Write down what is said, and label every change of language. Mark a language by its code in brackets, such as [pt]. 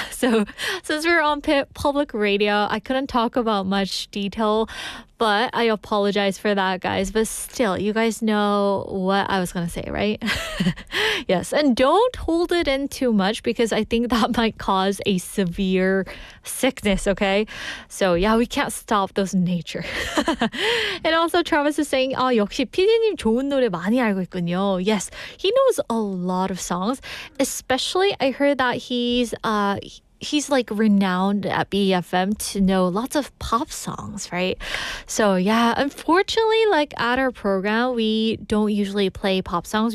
[en] So since we're on public radio, I couldn't talk about much detail, but I apologize for that, guys. But still, you guys know what I was going to say, right? Yes, and don't hold it in too much because I think that might cause a severe sickness, okay? So yeah, we can't stop those nature. And also Travis is saying, [ko] 역시 PD님 좋은 노래 많이 알고 있군요. [en] Yes, he knows a lot of songs. Especially, I heard that he's he's like renowned at BFM to know lots of pop songs, right? So yeah, unfortunately, like at our program, we don't usually play pop songs.